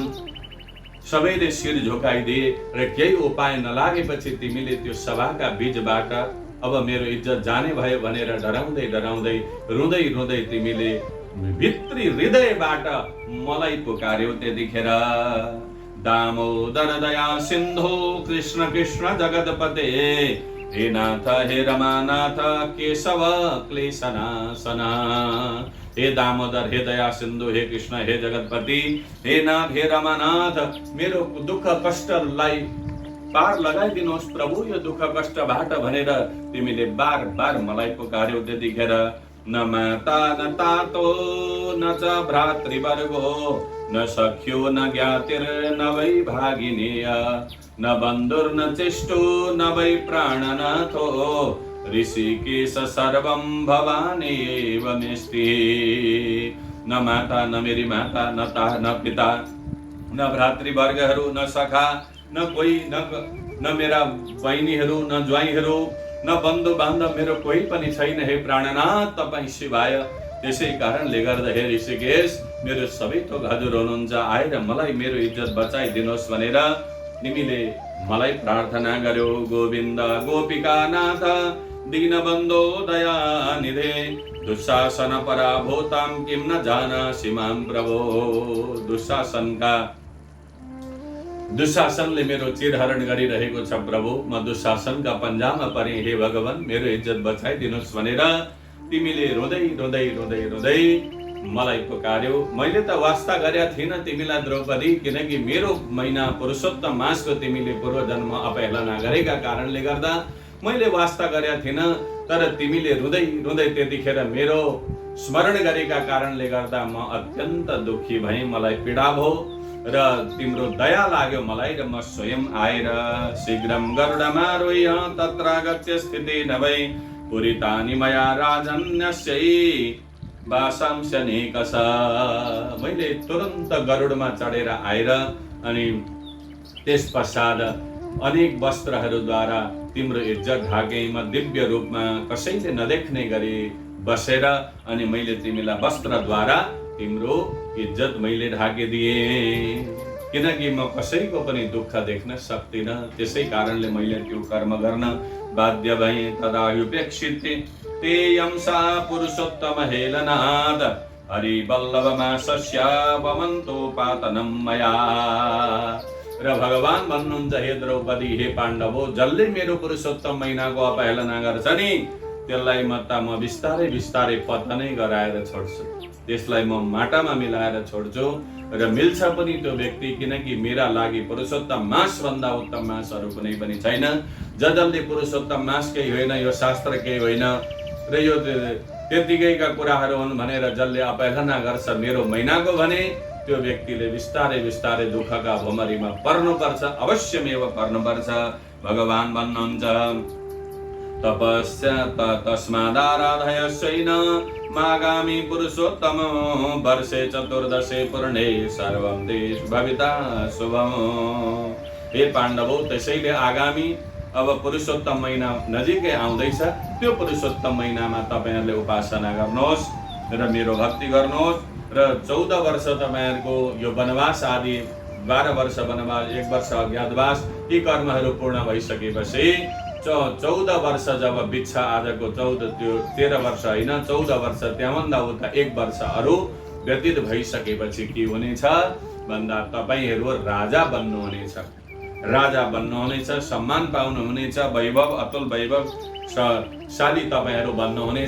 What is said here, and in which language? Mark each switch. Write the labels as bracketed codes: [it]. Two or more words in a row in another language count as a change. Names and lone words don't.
[ne] सबैले शिर झुकाइदिए र केही उपाय नलागेपछि तिमीले त्यो सभाका बीचबाट अब मेरो इज्जत जाने भयो भनेर डराउँदै रुँदै तिमीले भित्री हृदयबाट मलाई पुकार्यौ। [sa] त्यतिखेर दामोदर दया सिन्धु कृष्ण कृष्ण जगतपते, हे नाथ हे रमानाथ केशव क्लेशनाशना। [ne] हे दामोदर, हे दया सिन्धु, हे कृष्ण, हे जगतपति, हे नाथ हे रमानाथ, मेरो दुःख कष्टलाई पार लगाइदिनुहोस् प्रभु, यो दुःख कष्टबाट भनेर तिमीले बार बार मलाई पुकार्यौ। [sa] त्यतिखेर न माता न तातो न च भ्रातृवर्गो न सख्यो न ज्ञातिर न वै भागिनेय न बन्धुर्न चेष्टो न वै प्राणनाथो ऋषिकेश सर्वं भवानेव मेस्ति। [ne] न माता, न मेरी माता, न पिता, न भ्रातृवर्गहरू, न सखा, न कोही, न मेरा बहिनीहरू, न ज्वाइँहरू, न बन्धु बान्धव, मेरो कोही पनि छैन हे प्राणनाथ तपाईँ सिवाय। त्यसै कारणले गर्दा हे ऋषिकेश, मेरो सबै थोक हजुर हुनुहुन्छ, आएर मलाई मेरो इज्जत बचाइदिनुहोस् भनेर तिमीले मलाई प्रार्थना गर्यो। [sa] गोविन्द गोपिकानाथ दीनबन्धो दयानिधे दुशासन पराभूतां किं न जानासि मां प्रभो। [ne] दुशासनले मेरो चिरहरण गरिरहेको छ प्रभु, म दुशासनका पन्जामा परे, हे भगवान मेरो इज्जत बचाइदिनुहोस् भनेर तिमीले रुँदै मलाई पुकार्यौ। मैले त वास्ता गरेका थिइनँ तिमीलाई द्रौपदी, किनकि मेरो महिना पुरुषोत्तम मासको तिमीले पूर्व जन्म अपहेलना गरेका कारणले गर्दा मैले वास्ता गरेका थिइनँ। तर तिमीले रुँदै त्यतिखेर मेरो स्मरण गरेका कारणले गर्दा म अत्यन्त दुखी भएँ, मलाई पीडा भयो र तिम्रो दया लाग्यो मलाई, र म स्वयं आएर [sa] शीघ्रम गरुडमारोह्य तत्रागत्य स्थिते नभई पुरितानि मया राजन्यस्यै वासांशनेकश। [ne] मैले तुरन्त गरुडमा चढेर आएर अनि त्यस पश्चात अनेक वस्त्रहरूद्वारा तिम्रो इज्जत ढाके। म दिव्य रूपमा कसैले नदेख्ने गरी बसेर अनि मैले तिमीलाई वस्त्रद्वारा तिम्रो इज्जत मैले ढाकिदिएँ, किनकि म कसैको पनि दुःख देख्न सक्दिनँ। त्यसै कारणले मैले त्यो कर्म गर्न बाध्य भएँ। [sa] तदायुपेक्षित तेयं सा पुरुषोत्तम हेलनाद हरिवल्लभमा सस्यावमन्तोपातनं मया। [ne] र भगवान भन्नुहुन्छ, हे द्रौपदी, हे पाण्डवो, जसले मेरो पुरुषोत्तम महिनाको अपहेलना गर्छ नि त्यसलाई म बिस्तारै बिस्तारै पतनै गराएर छोड्छु, त्यसलाई म माटामा मिलाएर छोड्छु। र मिल्छ पनि त्यो व्यक्ति, किनकि मेरा लागि पुरुषोत्तम मास भन्दा उत्तम मासहरू कुनै पनि छैन। जसले पुरुषोत्तम मास केही होइन, यो शास्त्र केही होइन र यो त्यतिकैका कुराहरू हुन् भनेर जसले अपहेलना गर्छ मेरो महिनाको भने त्यो व्यक्तिले बिस्तारै बिस्तारै दुःखका भुमरीमा पर्नुपर्छ, अवश्यमेव पर्नुपर्छ। भगवान भन्नुहुन्छ, [sa] तपस्या तस्मादाराधयस्यैन मागामी पुरुषोत्तम वर्षे चतुर्दशे पूर्णे सर्वं देश भविता शुभम। [ne] हे पाण्डवो, त्यसैले आगामी अब पुरुषोत्तम महिना नजिकै आउँदैछ, त्यो पुरुषोत्तम महिनामा तपाईहरुले उपासना गर्नुहोस् र मेरो भक्ति गर्नुहोस्। र 14 वर्ष तपाईहरुको यो वनवास आदि 12 वर्ष वनवास, 1 वर्ष अज्ञातवास, यी कर्महरू पूर्ण भइसकेपछि 14 वर्ष जब बित्छ, आजको 13 वर्ष होइन, 14 वर्ष त्यहाँभन्दा उता 1 वर्ष अरू व्यतीत भइसकेपछि के हुनेछ भन्दा तपाईहरु राजा बन्नुहुनेछ, राजा बन्नुहुनेछ, सम्मान पाउनुहुनेछ, वैभव, अतुल वैभवशाली तपाईहरु बन्नुहुनेछ।